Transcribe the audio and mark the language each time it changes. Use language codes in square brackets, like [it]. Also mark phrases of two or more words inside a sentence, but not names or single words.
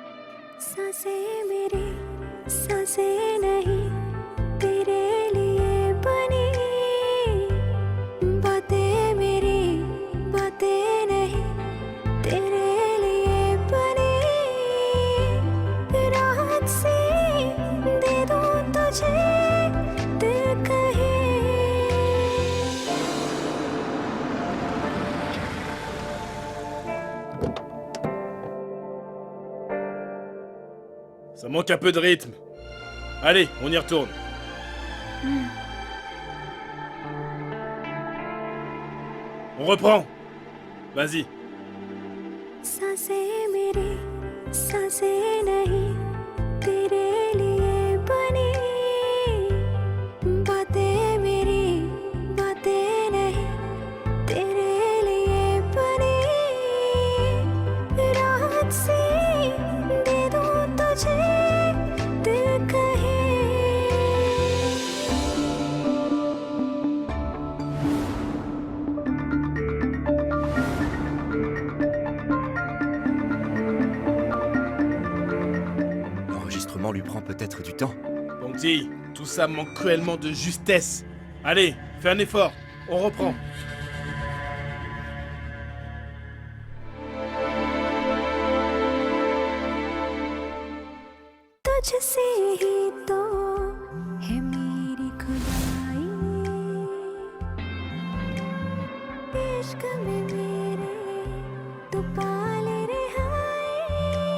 [hi] सांसें मेरी सांसें नहीं तेरे लिए बनी बातें मेरी बातें नहीं तेरे लिए बनी राहत से दे दूं तुझे दिल कहे [fr] Ça manque un peu de rythme. Allez, on y retourne. On reprend. Vas-y. [hi] सांसें मेरी सांसें नहीं तेरे लिए बनी बातें मेरी बातें नहीं तेरे लिए बनी राहत से दे दूं तुझे दिल कहे [fr] L'enregistrement lui prend peut-être du temps. Bangti, tout ça manque cruellement de justesse. Allez, fais un effort. On reprend. [hi] तुझसे ही तो है मेरी खुदाई इश्क में मेरे तो पाले रिहाई